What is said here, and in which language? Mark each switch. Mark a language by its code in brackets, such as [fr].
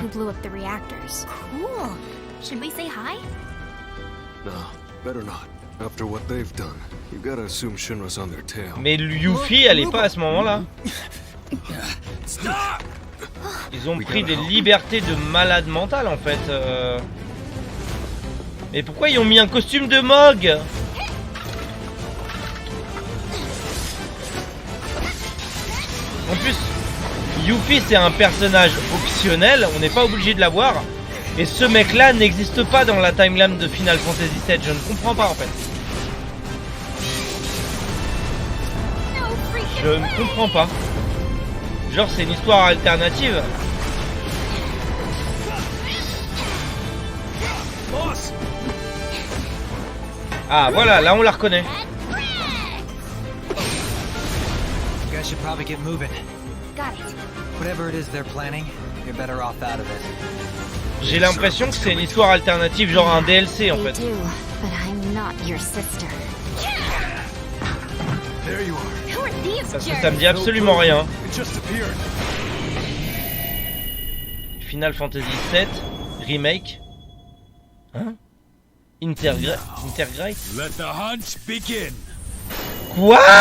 [en] who blew up the reactors. Cool. Should we say hi? No, better not. After what they've done, you gotta assume Shinra's on their tail. [fr] Mais Yuffie, elle est pas à ce moment-là. Ils ont pris des libertés de malade mental en fait. Mais pourquoi ils ont mis un costume de Mog? En plus, Yuffie c'est un personnage optionnel, on n'est pas obligé de l'avoir. Et ce mec là n'existe pas dans la timeline de Final Fantasy VII, je ne comprends pas en fait. Je ne comprends pas. Genre c'est une histoire alternative. Ah voilà, là on la reconnaît. [en] You guys should probably get moving. Got it. Whatever it is they're planning, you're better off out of it. [fr] J'ai l'impression que c'est une histoire alternative, genre un DLC en fait. [en] They do, but I'm not your sister. There you are. Who are these [fr] Parce que [en] jerks? [fr] ça me dit absolument rien. [en] It just appeared. [fr] Final Fantasy VII Remake. Hein? Intergrade. [en] let the hunt begin. [fr] Quoi?